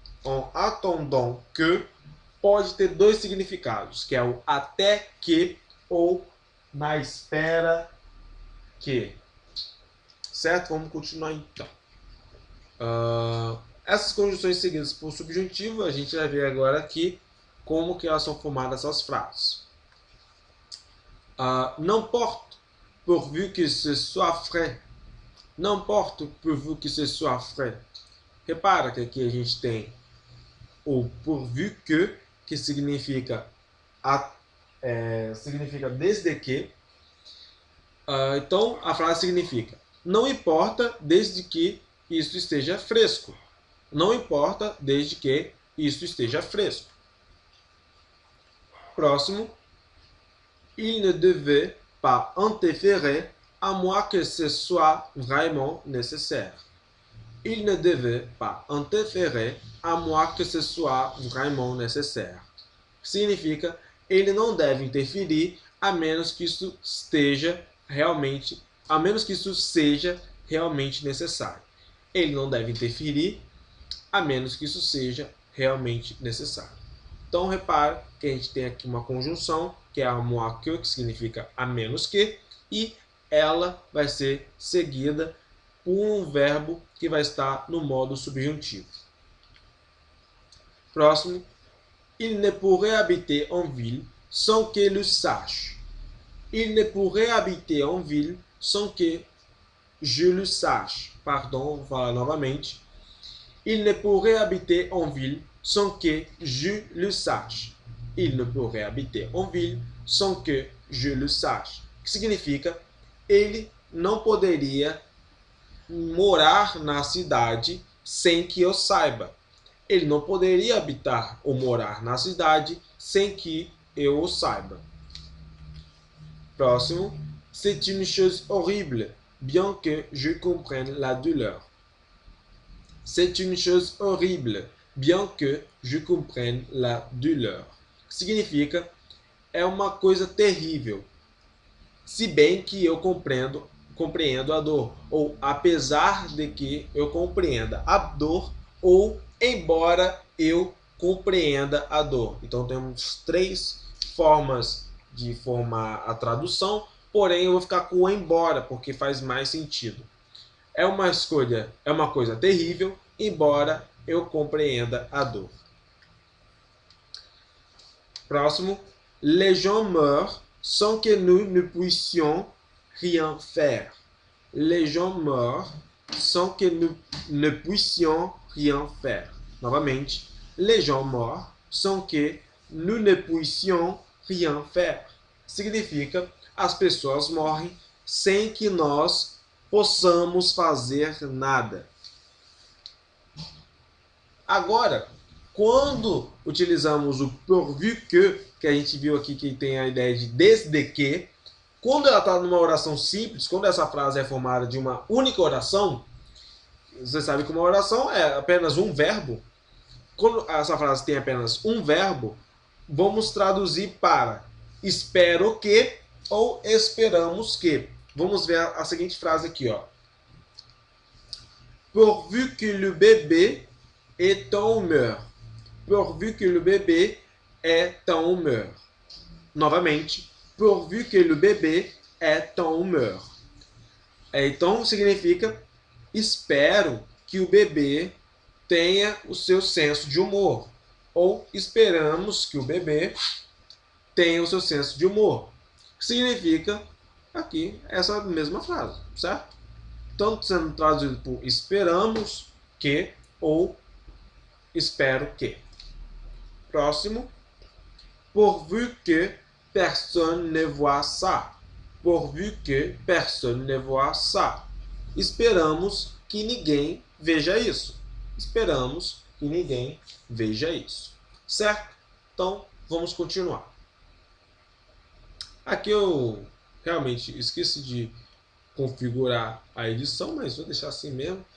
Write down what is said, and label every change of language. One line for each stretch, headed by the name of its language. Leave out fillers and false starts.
Portuguese: En attendant que pode ter dois significados, que é o até que ou na espera que. Certo? Vamos continuar então. Essas conjunções seguidas por subjuntivo, a gente vai ver agora aqui como que elas são formadas essas frases.
French: N'importe pourvu que ce soit frais. N'importe pourvu que ce soit frais.
Portuguese: Repara que aqui a gente tem o pourvu que significa significa desde que. Então a frase significa: não importa desde que isso esteja fresco. Não importa desde que isso esteja fresco. Próximo.
French: Il ne devait pas interférer à moins que ce soit vraiment nécessaire. Il ne devait pas interférer à moins que ce soit vraiment nécessaire.
Portuguese: Significa, ele não deve interferir a menos que isso seja realmente necessário. Ele não deve interferir a menos que isso seja realmente necessário. Então, repara que a gente tem aqui uma conjunção, que é a moins que significa a menos que, e ela vai ser seguida por um verbo que vai estar no modo subjuntivo. Próximo.
French: Il ne pourrait habiter en ville sans que le sache. Il ne pourrait habiter en ville sans que je le sache.
Portuguese: Pardon, vou falar novamente.
French: Il ne pourrait habiter en ville sans que je le sache. Il ne pourrait habiter en ville sans que je le sache.
Portuguese: Que significa, ele não poderia morar na cidade sem que eu saiba. Ele não poderia habitar ou morar na cidade sem que eu o saiba. Próximo.
French: C'est une chose horrible, bien que je comprenne la douleur. C'est une chose horrible, bien que je comprenne la douleur.
Portuguese: Significa, é uma coisa terrível, se bem que eu compreendo a dor, ou apesar de que eu compreenda a dor, ou embora eu compreenda a dor. Então temos três formas de formar a tradução, porém eu vou ficar com o embora, porque faz mais sentido. É uma coisa terrível, embora eu compreenda a dor. Próximo.
French: Les gens meurent sans que nous ne puissions rien faire. Les gens meurent sans que nous ne puissions rien faire.
Portuguese: Novamente.
French: Les gens meurent sans que nous ne puissions rien faire.
Portuguese: Significa, as pessoas morrem sem que nós possamos fazer nada. Agora, quando utilizamos o pourvu que a gente viu aqui que tem a ideia de desde que, quando ela está numa oração simples, quando essa frase é formada de uma única oração, você sabe que uma oração é apenas um verbo. Quando essa frase tem apenas um verbo, vamos traduzir para espero que ou esperamos que. Vamos ver a seguinte frase aqui, ó.
French: Pourvu que le bébé est en humeur. Pourvu que le bébé est en humeur.
Portuguese: Novamente,
French: pourvu que le bébé est en humeur.
Portuguese: Então, significa espero que o bebê tenha o seu senso de humor. Ou esperamos que o bebê tenha o seu senso de humor. Significa aqui essa mesma frase, certo? tanto sendo traduzido por esperamos que ou espero que. Próximo.
French: Pourvu que personne ne voit ça. Pourvu que personne ne voit ça.
Portuguese: Esperamos que ninguém veja isso. Esperamos que ninguém veja isso. Certo? Então, vamos continuar. Aqui eu realmente esqueci de configurar a edição, mas vou deixar assim mesmo.